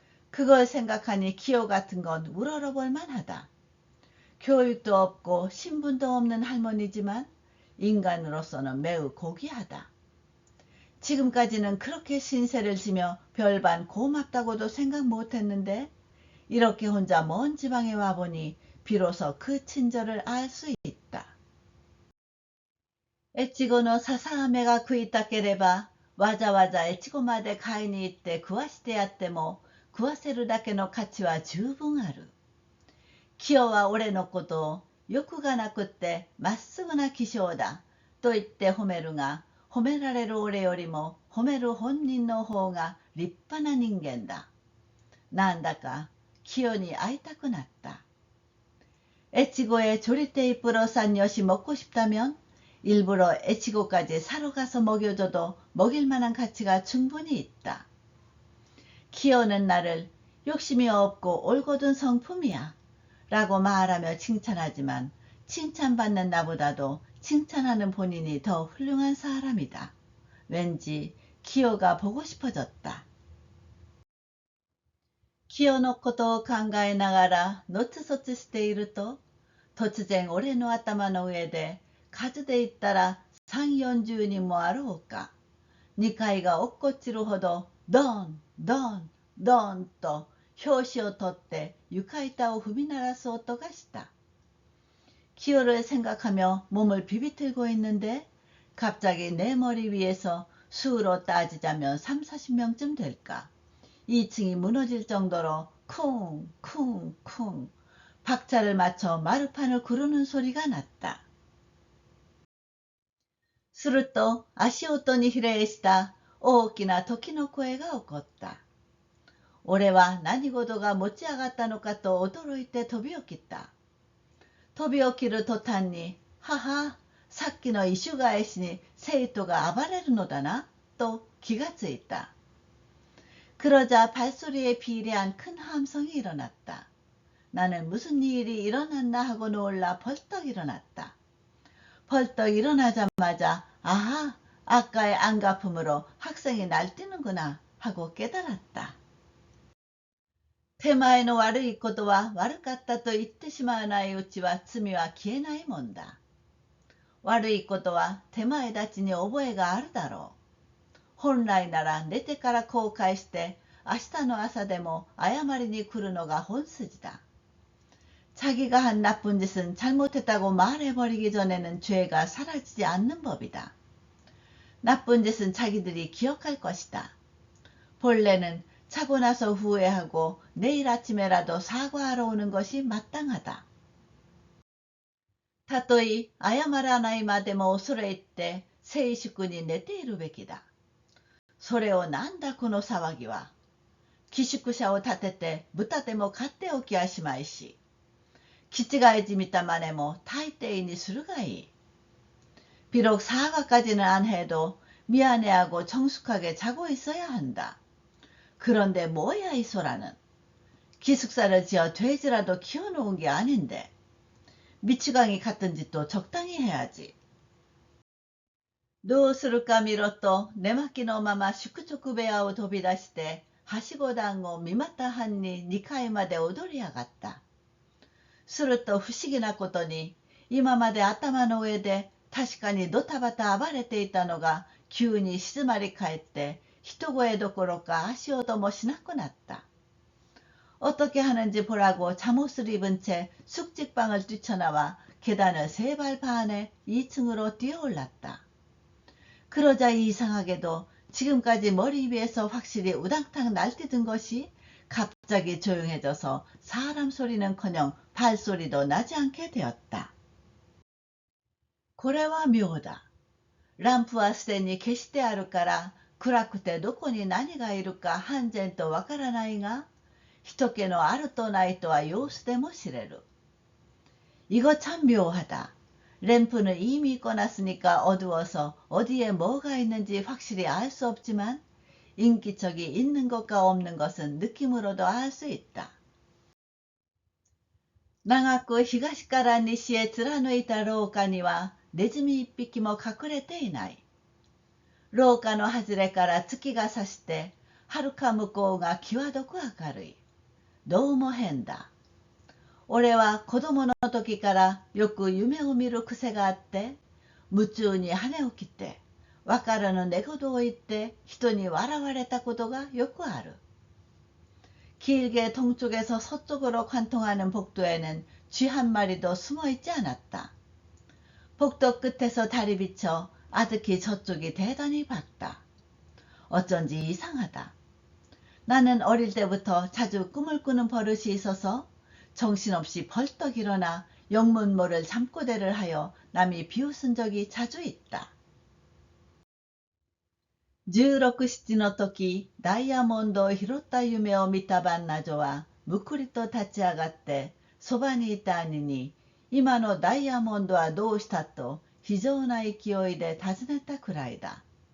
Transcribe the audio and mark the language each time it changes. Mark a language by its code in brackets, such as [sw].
[ko] 그걸 생각하니 기호 같은 건 우러러볼 만하다. 교육도 없고 신분도 없는 할머니지만 인간으로서는 매우 고귀하다. 지금까지는 그렇게 신세를 지며 별반 고맙다고도 생각 못했는데 이렇게 혼자 먼 지방에 와보니 비로소 그 친절을 알 수 있다. [ja] 越後の笹飴が食いたければわざわざ越後まで買いに行って食わしてやっても食わせるだけの価値は十分ある。キヨは俺のことを欲がなくってまっすぐな気性だと言って褒めるが、褒められる俺よりも褒める本人の方が立派な人間だ。なんだかキヨに会いたくなった。 [ko] 越後에 조리테이프로 싼 엿이 먹고 싶다면 일부러越後까지 사러 가서 먹여줘도 먹일 만한 가치가 충분히 있다. 기어는 나를 욕심이 없고 올곧은 성품이야 라고 말하며 칭찬하지만 칭찬받는 나보다도 칭찬하는 본인이 더 훌륭한 사람이다. 왠지 기어가 보고 싶어졌다. [ja] 기어のことを考えながらのつそつしていると突然俺の頭の上で数で言ったら3、40人もあろうか2階が落っこちるほどドンドンドンと拍子を取って床板を踏み鳴らす音がした。 [ko] 기어를 생각하며 몸을 비비틀고 있는데 갑자기 내 머리 위에서 수로 따지자면 3, 40명쯤 될까. 2층이 무너질 정도로 쿵쿵쿵 박자를 맞춰 마루판을 구르는 소리가 났다. [ja] すると足音に比例した大きな時の声が起こった。俺は何事が持ち上がったのかと驚いて飛び起きた。飛び起きる途端に、はは、さっきの異種返しに生徒が暴れるのだな、と気がついた。 [ko] 그러자 발소리에 비례한 큰 함성이 일어났다. 나는 무슨 일이 일어났나 하고 놀라 벌떡 일어났다. 벌떡 일어나자마자 아하, 아까의 안가품으로 학생이 날뛰는구나 하고 깨달았다. [ja] 手前の悪いことは悪かったと言ってしまわないうちは罪は消えないもんだ。悪いことは手前立ちに覚えがあるだろう。本来なら寝てから後悔して明日の朝でも謝りに来るのが本筋だ。 [ko] 자기가 한 나쁜 짓은 잘못했다고 말해버리기 전에는 죄가 사라지지 않는 법이다. 나쁜 짓은 자기들이 기억할 것이다. 본래는 자고 나서 후회하고 내일 아침에라도 사과하러 오는 것이 마땅하다. [ja] たとえ謝らないまでも恐れ入って静粛に寝ているべきだ。それをなんだこの騒ぎは。寄宿舎を立てて豚でも飼っておきやしまいし。気違いじみた真似も大抵にするがいい。 [ko] 비록 사과까지는 안 해도 미안해하고 정숙하게 자고 있어야 한다. 그런데 뭐야 이 소라는. 기숙사를 지어 돼지라도 키워놓은 게 아닌데. 미치광이 같은 짓도 적당히 해야지. [ja] どうするか見ろと寝巻きのまま宿直部屋を飛び出してはしご段を見股藩に2階まで踊り上がった。すると不思議なことに今まで頭の上で確かにドタバタ暴れていたのが急に静まり返って一声どころか足音もしなくなった。 [ko] 어떻게 하는지 보라고 잠옷을 입은 채 숙직방을 뛰쳐나와 계단을 3발 반에 2층으로 뛰어올랐다. 그러자 이상하게도 지금까지 머리 위에서 확실히 우당탕 날뛰던 것이 갑자기 조용해져서 사람 소리는커녕 발소리도 나지 않게 되었다. [ja] これは妙だ。ランプはすでに消してあるから暗くてどこに何がいるか半然とわからないが人気のあるとないとは様子でも知れる。 [ko] 이거 참 묘하다. 램프는 이미 꺼놨으니까 어두워서 어디에 뭐가 있는지 확실히 알 수 없지만 인기척이 있는 것과 없는 것은 느낌으로도 알 수 있다. [ja] 長く東から西へ貫いた廊下にはネズミ一匹も隠れていない。廊下の外れから月が差して遥か向こうが際どく明るい。どうも変だ。俺は子供の時からよく夢を見る癖があって夢中に羽を切ってわからぬ寝言を言って人に笑われたことがよくある。 [ko] 길게 동쪽에서 서쪽으로 관통하는 복도에는 쥐 한 마리도 숨어 있지 않았다. 복도 끝에서 달이 비쳐 아득히 저쪽이 대단히 밝다. 어쩐지 이상하다. 나는 어릴 때부터 자주 꿈을 꾸는 버릇이 있어서 정신없이 벌떡 일어나 영문모를 잠꼬대를 하여 남이 비웃은 적이 자주 있다. [ja] 16、7の時、ダイヤモンドを拾った夢を見た番ナ女はむくりと立ち上がってそばにいた兄に今のダイヤモンドはどうしたと非常な勢いで尋ねたくらいだ。